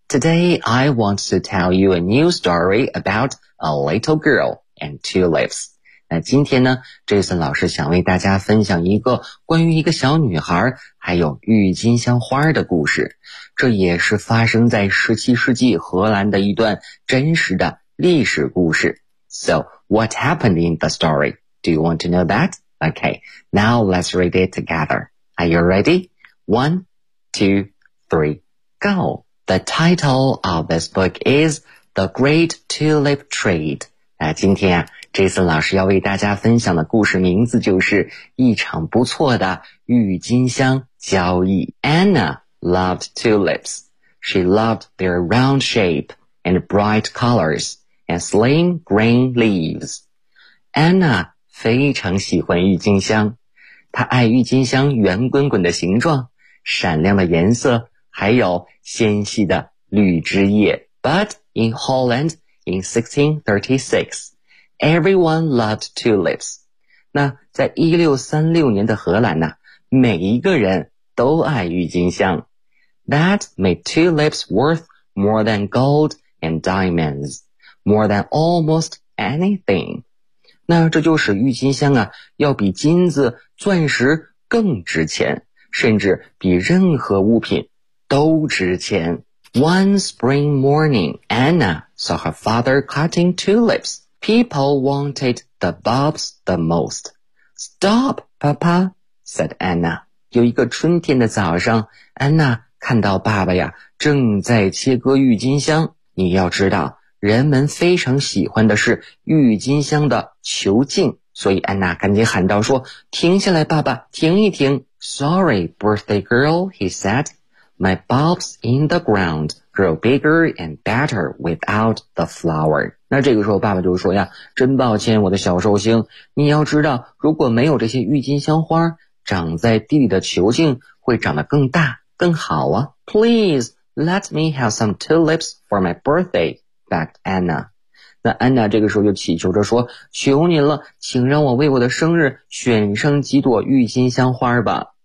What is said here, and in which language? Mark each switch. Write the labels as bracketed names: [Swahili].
[English] Today, I want to tell you a new story about a little girl and tulips. [Chinese] 那今天呢， Jason 老师想为大家分享一个关于一个小女孩还有郁金香花的故事。这也是发生在17世纪荷兰的一段真实的历史故事。 [English] So, what happened in the story? Do you want to know that? Okay, now let's read it together. Are you ready? 1, 2, 3, go! The title of this book is The Great Tulip Trade. [Chinese] 那今天啊， Jason 老师要为大家分享的故事名字就是一场不错的郁金香交易。 [English] Anna loved tulips. She loved their round shape and bright colors. And slim green leaves. [Chinese] Anna 非常喜欢郁金香，她爱郁金香圆滚滚的形状、闪亮的颜色还有纤细的绿枝叶。 [English] But in Holland in 1636, everyone loved tulips. [Chinese] 那在1636年的荷兰呢，每一个人都爱郁金香。 [English] That made tulips worth more than gold and diamonds, more than almost anything. [Chinese] 那这就使郁金香啊，要比金子、钻石更值钱，甚至比任何物品都值钱。 [English] One spring morning, Anna saw her father cutting tulips. People wanted the bulbs the most. Stop, Papa, said Anna. [Chinese] 有一个春天的早上，安娜看到爸爸呀，正在切割郁金香。你要知道，人们非常喜欢的是郁金香的球茎，所以安娜赶紧喊道说，停下来，爸爸，停一停。 [English] Sorry, birthday girl, he said. My bulbs in the ground grow bigger and better without the flower. [Chinese] 那这个时候爸爸就说呀，真抱歉我的小寿星，你要知道，如果没有这些郁金香花，长在地里的球茎会长得更大更好啊。 [English] Please, let me have some tulips for my birthday, begged Anna. [Chinese] 那 Anna 这个时候就祈求着说，求您了，请让我为我的生日选上几朵郁金香花吧。